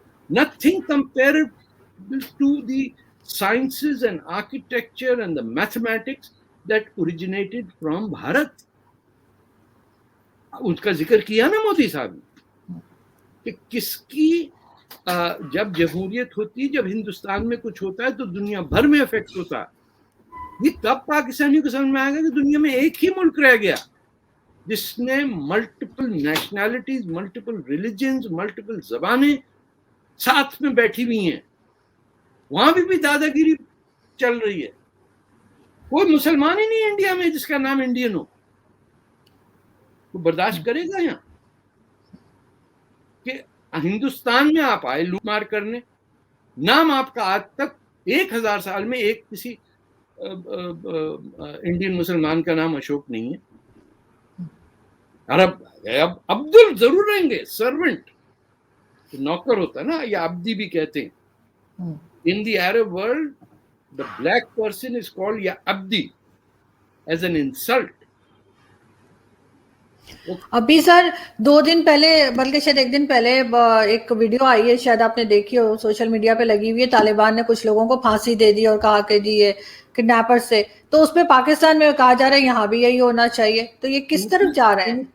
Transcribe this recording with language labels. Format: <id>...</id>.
<en>Nothing comparable to the sciences and architecture and the mathematics that originated from Bharat.</en> <ur>اس کا ذکر کیا نا مودی صاحب نے کہ کس کی جب جمہوریت ہوتی، جب ہندوستان میں کچھ ہوتا ہے تو دنیا بھر میں افیکٹ ہوتا ہے. یہ کب پاکستانیوں کو سمجھ میں آئے گا کہ دنیا میں ایک ہی ملک رہ گیا جس نے multiple nationalities, multiple religions, multiple زبانیں ساتھ میں بیٹھی ہوئی ہیں. وہاں بھی دادا گیری چل رہی ہے. کوئی مسلمان ہی نہیں انڈیا میں جس کا نام انڈین ہو. تو برداشت کرے گا یہاں کہ ہندوستان میں آپ آئے لوٹ مار کرنے؟ نام آپ کا آج تک 1000 سال میں ایک کسی انڈین مسلمان کا نام اشوک نہیں ہے. عرب عبدل ضرور رہیں گے، سرونٹ نوکر ہوتا ہے نا، یا عبدی بھی کہتے ہیں.</ur> <en>In the Arab world, the black person is called ya abdi as an insult.</en> <ur>ابھی سر 2 دن پہلے، بلکہ شاید 1 دن پہلے ایک ویڈیو آئی ہے، شاید آپ نے دیکھی ہو، سوشل میڈیا پہ لگی ہوئی ہے. طالبان نے کچھ لوگوں کو پھانسی دے دی اور کہا کہ جی یہ کڈنیپر سے. تو اس پہ پاکستان میں کہا جا رہا ہے یہاں بھی یہی ہونا چاہیے. تو یہ کس طرف جا رہا ہے؟</ur>